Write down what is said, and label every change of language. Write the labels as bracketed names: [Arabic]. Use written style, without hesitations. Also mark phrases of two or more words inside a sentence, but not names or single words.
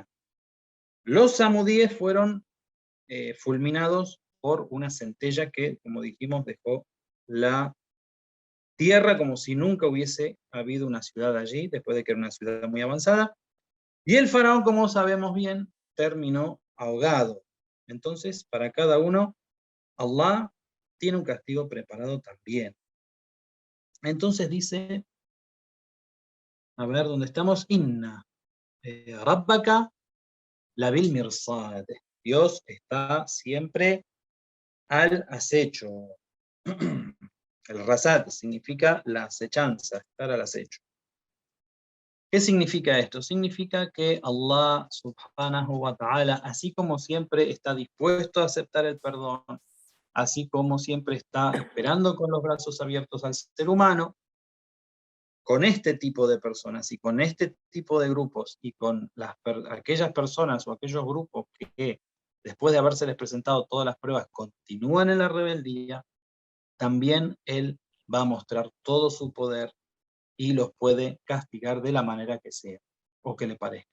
[Spanish] Los samudíes fueron fulminados por una centella que, como dijimos, dejó la tierra como si nunca hubiese habido una ciudad allí, después de que era una ciudad muy avanzada. Y el faraón, como sabemos bien, terminó ahogado. Entonces, para cada uno, Allah tiene un castigo preparado también. Entonces dice, a ver, ¿dónde estamos? [Arabic] إن ربك لبالمرصاد. [Spanish] Dios está siempre al acecho. El rasad significa la acechanza, estar al acecho. ¿Qué significa esto? Significa que [Arabic] الله سبحانه وتعالى, [Spanish] así como siempre está dispuesto a aceptar el perdón, así como siempre está esperando con los brazos abiertos al ser humano, con este tipo de personas y con este tipo de grupos y con aquellas personas o aquellos grupos que después de habérseles presentado todas las pruebas continúan en la rebeldía, también Él va a mostrar todo su poder y los puede castigar de la manera que sea o que le parezca.